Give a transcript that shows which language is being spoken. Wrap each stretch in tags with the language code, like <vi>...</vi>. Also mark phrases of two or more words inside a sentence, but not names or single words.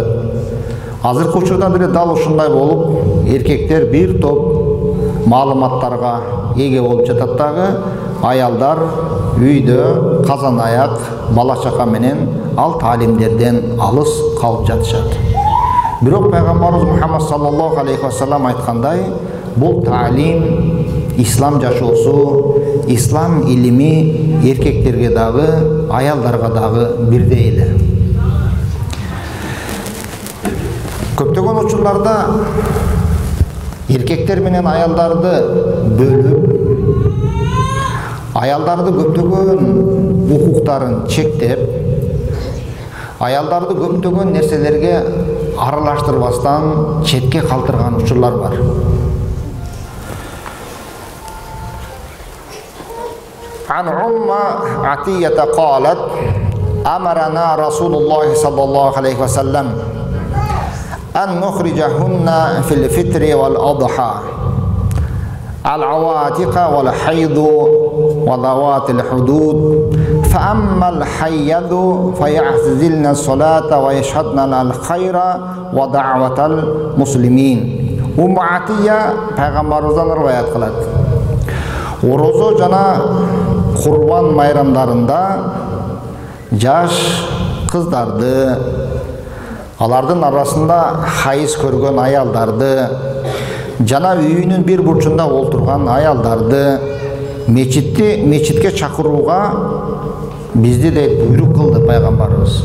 <ky>Азыркы учурда деле дал ушундай болуп, эркектер бир топ маалыматтарга эге болуп жатат дагы, аялдар үйдө казан аяк, бала чака менен ал таалимдерден алыс калып жатышат. Бирок пайгамбарыбыз Мухаммад</ky> <ar>صلى الله عليه وسلم</ar> <ky>айткандай, бул таалим, ислам жашоосу, ислам илими эркектерге дагы, аялдарга дагы бирдей эле. Көптөгөн учурларда эркектер менен аялдарды бөлүп, аялдарды көптөгөн укуктарын чектеп, аялдарды көптөгөн нерселерге аралаштырбастан четке калтырган учурлар бар.</ky> <ar>عن أم عطية قالت أمرنا رسول الله صلى الله عليه وسلم أن نخرجهن في الفطر والأضحى العواتق والحيض وذوات الحدود فأما الحيض فيعتزلن الصلاة ويشهدن الخير ودعوة المسلمين.</ar> <ky>Умма Атия пайгамбарыбыздан риваят кылат. Орозо жана курбан майрамдарында жаш кыздарды, алардын арасында хайыз көргөн аялдарды, жана үйүнүн бир бурчунда олтурган аялдарды мечитке чакырууга бизди де буйрук кылды пайгамбарыбыз.</ky>